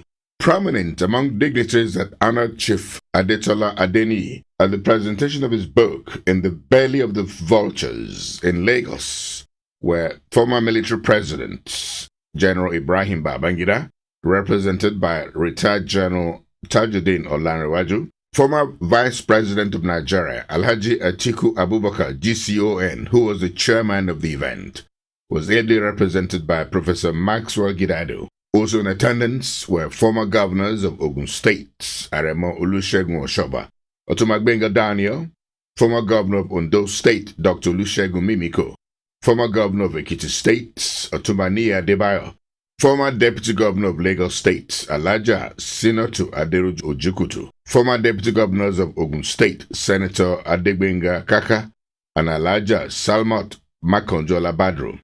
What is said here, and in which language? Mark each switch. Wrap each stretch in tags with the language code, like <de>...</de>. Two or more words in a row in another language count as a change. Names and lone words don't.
<en>Prominent among dignitaries that honored Chief Adetola Adeniyi at the presentation of his book In the Belly of the Vultures in Lagos were former military president General Ibrahim Babangida, represented by retired General Tajuddin Olanrewaju, former Vice President of Nigeria Alhaji Atiku Abubakar GCON, who was the chairman of the event, was ably represented by Professor Maxwell Gidado. Also in attendance were former governors of Ogun State, Aremo Olusegun Oshoba, Otumagbenga Daniel, former governor of Ondo State, Dr. Olusegun Mimiko, former governor of Ekiti State, Otumani Adebayo, former deputy governor of Lagos State, Alaja Sinotu Aderoju Ojukutu, former deputy governors of Ogun State, Senator Adegbenga Kaka, and Alaja Salmot Makonjola Badru.</en>